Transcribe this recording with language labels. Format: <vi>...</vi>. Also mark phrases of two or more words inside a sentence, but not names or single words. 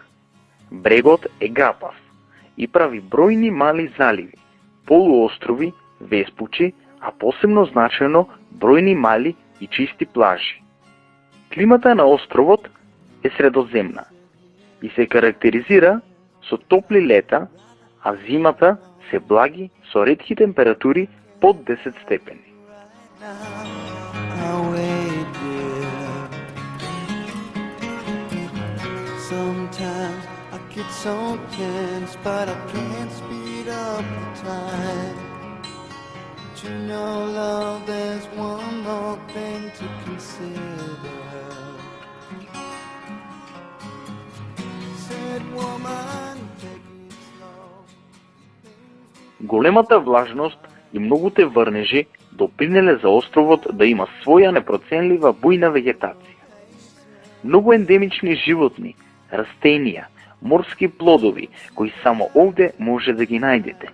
<mk>Брегот е гапав и прави бројни мали заливи, полуострови, веспучи, а посебно значајно бројни мали и чисти плажи. Климата на островот е средоземна и се карактеризира со топли лета, а зимата се благи со ретки температури под 10 степени.</mk> <en>Sometimes I get so tense, but I can't speed up the time. But you know, love, there's one more thing to consider. Said woman, take it slow.</en> <mk>Големата влажност и многуте врнежи допринеле за островот да има своја непроценлива бујна вегетација. Многу ендемични животни, растенија, морски плодови, кои само овде може да ги најдете.</mk>